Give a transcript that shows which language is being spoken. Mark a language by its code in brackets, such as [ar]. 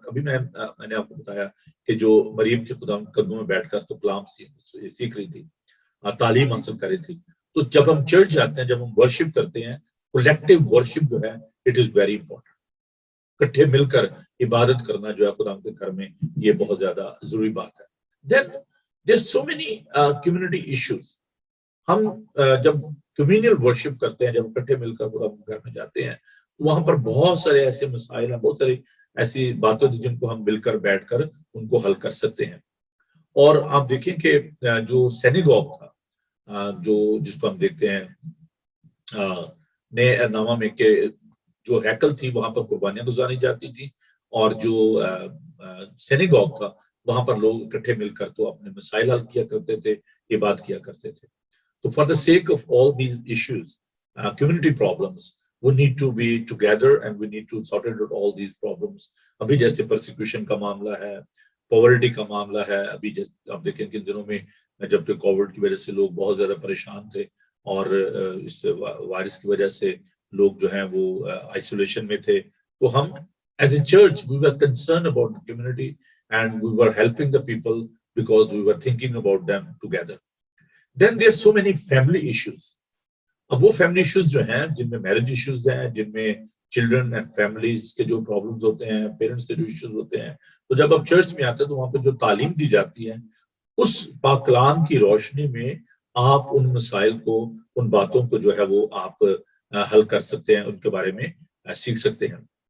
[ur] ابھی میں نے آپ کو بتایا کہ جو مریم کے خداوند قدموں میں بیٹھ کر تو کلام سیکھ رہی تھی، تعلیم حاصل کر رہی تھی. تو جب ہم چرچ جاتے ہیں، جب ہم ورشپ کرتے ہیں، کولیکٹیو ورشپ جو ہے [en] It is very important. [ur] اکٹھے مل کر عبادت کرنا جو ہے خداوند کے گھر میں، یہ بہت زیادہ ضروری بات ہے. [en] Then there are so many community issues. [ur] ہم جب کمیونل ورشپ کرتے ہیں، جب اکٹھے مل کر خداوند کے گھر میں جاتے ہیں، وہاں پر بہت سارے ایسے مسائل ہیں، بہت ساری ایسی باتیں جن کو ہم مل کر بیٹھ کر ان کو حل کر سکتے ہیں. اور آپ دیکھیں کہ جو سینیگوگ تھا، جس کو ہم دیکھتے ہیں نئے نامہ میں، کہ جو ہیکل تھی وہاں پر قربانیاں گزاری جاتی تھی، اور جو سینیگوگ تھا وہاں پر لوگ اکٹھے مل کر تو اپنے مسائل حل کیا کرتے تھے، عبادت کیا کرتے تھے. تو [en] For the sake of all these issues, community problems, we need to be together and we need to sort out all these problems. [ur] ابھی جیسے پرسیکیوشن کا معاملہ ہے، پاورٹی کا معاملہ ہے. ابھی آپ دیکھیں کہ ان دنوں میں جب کہ کووڈ کی وجہ سے لوگ بہت زیادہ پریشان تھے، اور اس وائرس کی وجہ سے لوگ جو ہیں وہ آئسولیشن میں تھے، تو ہم as a church [en] we were concerned about the community and we were helping the people because we were thinking about them together. Then there are so many family issues. [ur] اب وہ فیملی ایشوز جو ہیں جن میں marriage issues ہیں، جن میں children and families کے جو پرابلمز ہوتے ہیں، پیرنٹس کے جو ایشوز ہوتے ہیں، تو جب آپ چرچ میں آتے ہیں تو وہاں پہ جو تعلیم دی جاتی ہے اس پاک کلام کی روشنی میں آپ ان مسائل کو، ان باتوں کو جو ہے وہ آپ حل کر سکتے ہیں، ان کے بارے میں سیکھ سکتے ہیں.